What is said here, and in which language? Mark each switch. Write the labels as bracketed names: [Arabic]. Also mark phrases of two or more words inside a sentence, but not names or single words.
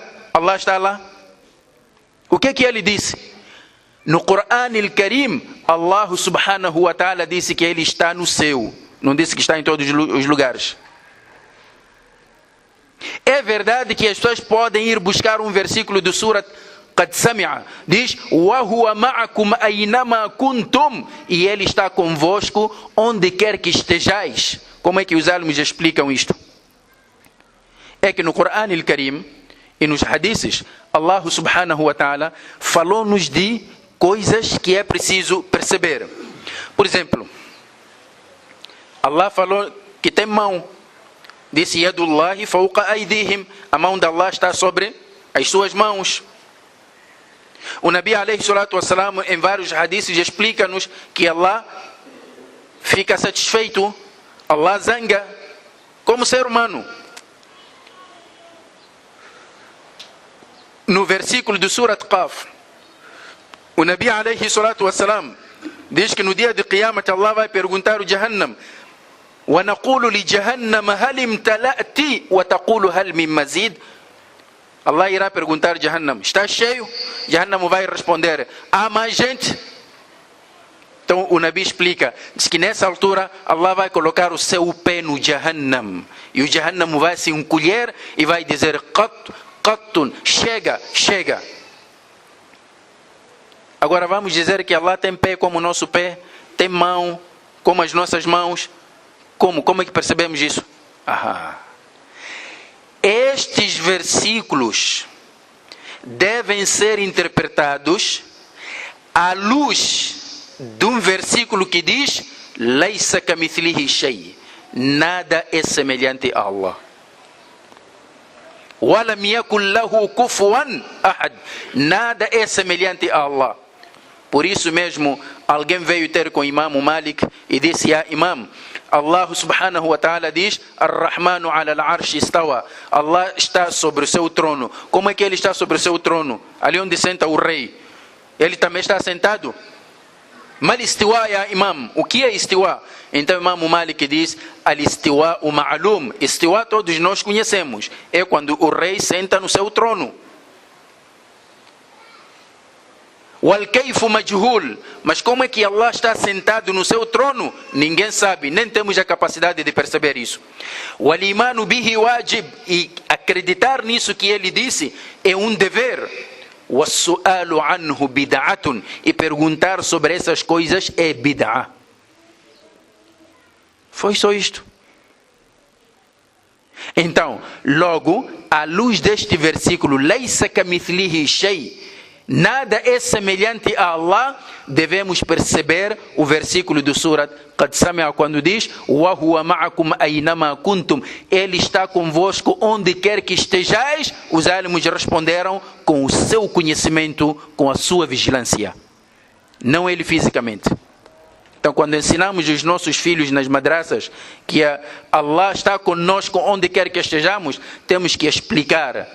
[Portuguese] Allah está lá. O que ele disse? No Corão Al-Karim, Allah [Arabic] سبحانه وتعالى [Portuguese] disse que ele está no céu. Não disse que está em todos os lugares. É verdade que as pessoas podem ir buscar um versículo do Surat Qad Sami'a. Diz, [Arabic] وَهُوَ مَعَكُمْ أَيْنَمَا كُنْتُمْ. [Portuguese] E ele está convosco onde quer que estejais. Como é que os álamos explicam isto? É que no Corão Al-Karim e nos hadiths, Allah [Arabic] سبحانه وتعالى [Portuguese] falou-nos de coisas que é preciso perceber. Por exemplo, Allah falou que tem mão. Disse, [Arabic] يد الله فوق أيديهم. [Portuguese] A mão de Allah está sobre as suas mãos. O Nabi [Arabic] عليه الصلاة والسلام [Portuguese] em vários hadiths explica-nos que Allah fica satisfeito. Allah zanga como ser humano. No versículo do Surat Qaf, o Nabi [Arabic] عليه الصلاة والسلام [Portuguese] diz que no dia de Qiyamah Allah vai perguntar o Jahannam, [Arabic] وَنَقُولُ لِجَهَنَّمَ هَلِ امْتَلَأْتِ وَتَقُولُ هَلْ مِنْ مَزِيدٍ. [Portuguese] Allah irá perguntar a Jahannam, está cheio? Jahannam vai responder, há mais gente? Então o Nabi explica, diz que nessa altura Allah vai colocar o seu pé no Jahannam. E o Jahannam vai se encolher e vai dizer, Qattun, chega, chega. Agora vamos dizer que Allah tem pé como o nosso pé, tem mão como as nossas mãos. Como é que percebemos isso? Estes versículos devem ser interpretados à luz de um versículo que diz, [Arabic] ليس كمثله شيء. [Portuguese] Nada é semelhante a Allah. [Arabic] وَلَمْ يَكُنْ لَهُ كُفُوًا أَحَدٌ. [Portuguese] Nada é semelhante a Allah. Por isso mesmo, alguém veio ter com o Imam Malik e disse, Imam, Allah [Arabic] سبحانه وتعالى [Portuguese] diz, [Arabic] الرحمن على العرش استوى. [Portuguese] Allah está sobre o seu trono. Como é que ele está sobre o seu trono? Ali onde senta o rei. Ele também está sentado? [Arabic] ما الاستواء يا إمام. [Portuguese] O que é istiwa? Então o Imam Malik diz, [Arabic] الاستواء معلوم. [Portuguese] Istiwa todos nós conhecemos. É quando o rei senta no seu trono. [Arabic] والكيف مجهول. [Portuguese] Mas como é que Allah está sentado no seu trono? Ninguém sabe, nem temos a capacidade de perceber isso. [Arabic] والإيمان به واجب. [Portuguese] E acreditar nisso que ele disse é um dever. [Arabic] والسؤال عنه بدعة. [Portuguese] E perguntar sobre essas coisas é bid'ah. Foi só isto. Então, logo, à luz deste versículo, [Arabic] ليس كمثله شيء, [Portuguese] nada é semelhante a Allah, devemos perceber o versículo do Surat Qad Sami'a, quando diz, [Arabic] وهو معكم أينما كنتم. [Portuguese] Ele está convosco onde quer que estejais. Os álamos responderam com o seu conhecimento, com a sua vigilância. Não ele fisicamente. Então, quando ensinamos os nossos filhos nas madraças que Allah está conosco onde quer que estejamos, temos que explicar.